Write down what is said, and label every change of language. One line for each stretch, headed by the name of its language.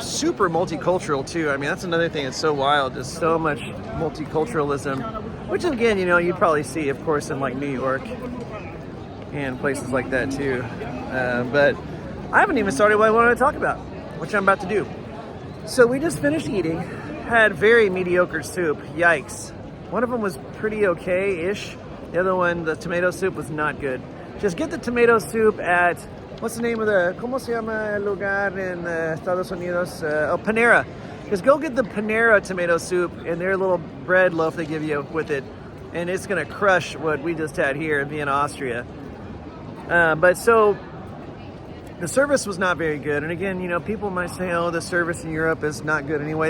English: Super multicultural too. I mean, that's another thing that's so wild. There's so much multiculturalism, which again, you'd probably see, of course, in like New York and places like that too. But I haven't even started what I wanted to talk about, which I'm about to do. So we just finished eating, had very mediocre soup. Yikes. One of them was pretty okay-ish. The other one, the tomato soup, was not good. Just get the tomato soup at, what's the name of
Spanish: ¿cómo se llama el lugar en Estados Unidos?
English: Panera. Just go get the Panera tomato soup and their little bread loaf they give you with it. And it's going to crush what we just had here in Vienna, Austria. But so, the service was not very good. And again, people might say, oh, the service in Europe is not good anyway.